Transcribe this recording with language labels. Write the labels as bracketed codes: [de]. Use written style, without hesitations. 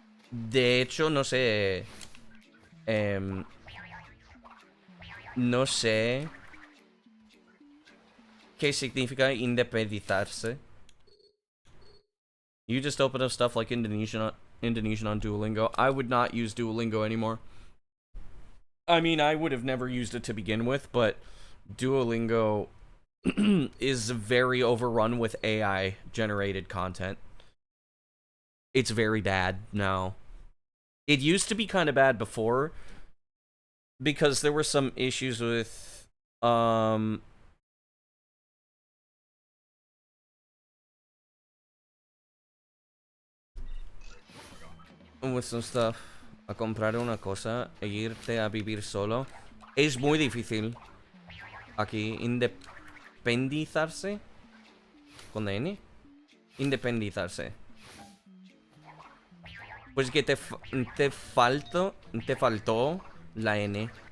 [es] De hecho, no sé. em, no sé qué significa independizarse. [en] You just open up stuff like Indonesian on Duolingo. I would not use Duolingo anymore. I mean, I would have never used it to begin with, but Duolingo is very overrun with AI generated content. It's very bad now. It used to be kind of bad before because there were some issues with some stuff. [es] A comprar una cosa e irte a vivir solo es muy difícil. Aquí, independizarse con la N. Independizarse. Pues que te faltó la N.